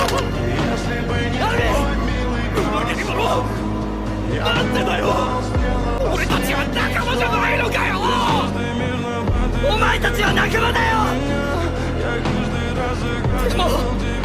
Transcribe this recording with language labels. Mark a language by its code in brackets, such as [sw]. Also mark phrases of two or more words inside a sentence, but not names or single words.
[ru] Если бы не твой милый голос, я бы упал. [ja] 俺たちは仲間じゃないのかよ。お前たちは仲間だよ。でも